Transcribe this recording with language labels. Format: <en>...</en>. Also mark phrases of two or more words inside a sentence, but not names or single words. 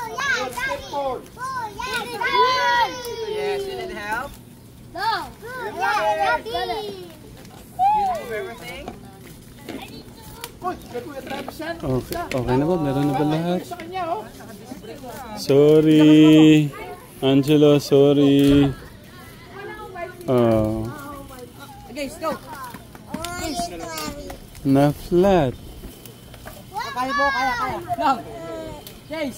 <en>Yes, you need help? No! Daddy! You know everything? Push!</en> <tl>Kay Kuya Travis yan. Okay na ba? Meron na ba lahat? Sa kanya, oh.</tl> <en>Sorry. Angelo, sorry. Okay, go!</en> <tl>Na flat. Kaya po, kaya. Lang! Chase!</tl>